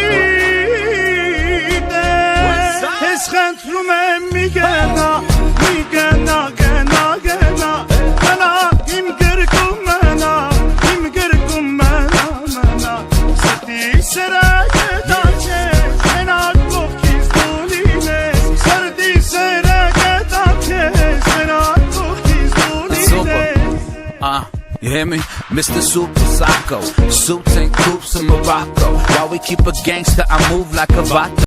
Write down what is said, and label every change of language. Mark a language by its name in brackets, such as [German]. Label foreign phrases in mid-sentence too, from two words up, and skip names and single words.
[Armenian] տես Քեզ խնդրում եմ մի գնա, մի գնա, գնա, գնա Մնա իմ գրկում մնա, իմ գրկում մնա, մնա Սրտի սերը գտար քեզ, մենակ կողքից դու լինես Սրտի սերը գտար քեզ, մենակ կողքից դու լինես [English] You hear me? Mr. Super Psycho Suits and coops in Morocco While we keep a gangster, I move like a vato